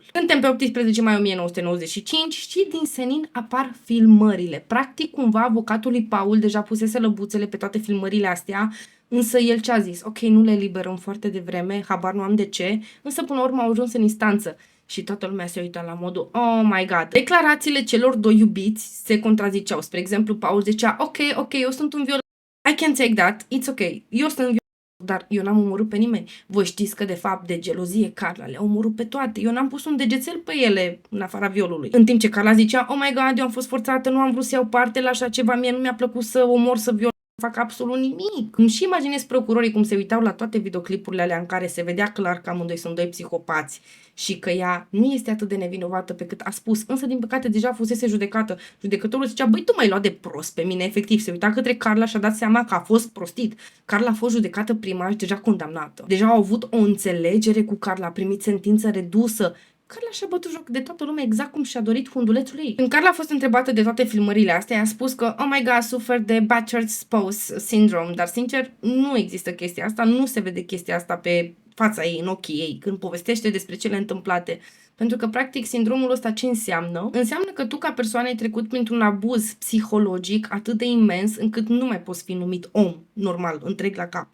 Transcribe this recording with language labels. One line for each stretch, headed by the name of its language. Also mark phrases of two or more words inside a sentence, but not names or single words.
Romanian: Suntem pe 18 mai 1995 și din senin apar filmările. Practic, cumva, avocatul lui Paul deja pusese lăbuțele pe toate filmările astea, însă el ce a zis? Ok, nu le eliberăm foarte devreme, habar nu am de ce, însă până la urmă au ajuns în instanță. Și toată lumea se uita la modul,
English: oh my god.
Romanian: Declarațiile celor doi iubiți se contraziceau. Spre exemplu, Paul zicea, ok, eu sunt un violat.
English: I can take that, it's ok.
Romanian: Eu sunt violat, dar eu n-am omorât pe nimeni. Voi știți că, de fapt, de gelozie, Carla le-a omorât pe toate. Eu n-am pus un degețel pe ele, în afara violului. În timp ce Carla zicea,
English: oh my god,
Romanian: eu am fost forțată, nu am vrut să iau parte la așa ceva, mie nu mi-a plăcut să omor, să viol. Fac absolut nimic. Îmi și imaginez procurorii cum se uitau la toate videoclipurile alea în care se vedea clar că amândoi sunt doi psihopați și că ea nu este atât de nevinovată pe cât a spus, însă din păcate deja fusese judecată. Judecătorul zicea, băi, tu m-ai luat de prost pe mine, efectiv. Se uita către Carla și a dat seama că a fost prostit. Carla a fost judecată prima și deja condamnată. Deja au avut o înțelegere cu Carla, a primit sentință redusă. Carla și-a bătut joc de toată lumea exact cum și-a dorit fundulețul ei. Când Carla a fost întrebată de toate filmările astea, a spus că,
English: oh my god,
Romanian: sufăr de
English: battered spouse syndrome,
Romanian: dar sincer, nu există chestia asta, nu se vede chestia asta pe fața ei, în ochii ei, când povestește despre cele întâmplate. Pentru că, practic, sindromul ăsta ce înseamnă? Înseamnă că tu, ca persoană, ai trecut printr-un abuz psihologic atât de imens încât nu mai poți fi numit om normal, întreg la cap.